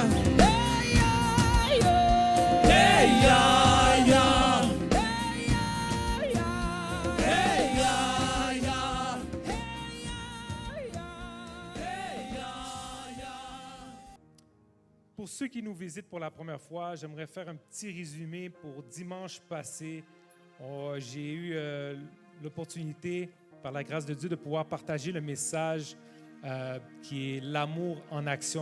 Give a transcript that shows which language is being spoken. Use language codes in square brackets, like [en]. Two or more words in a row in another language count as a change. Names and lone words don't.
[fr] Hey, ya, ya. Hey, ya, ya. Hey, ya, ya. Hey, ya, ya. Hey, ya, ya. Pour ceux qui nous visitent pour la première fois, j'aimerais faire un petit résumé pour dimanche passé. J'ai eu l'opportunité, par la grâce de Dieu, de pouvoir partager le message qui est l'amour en action.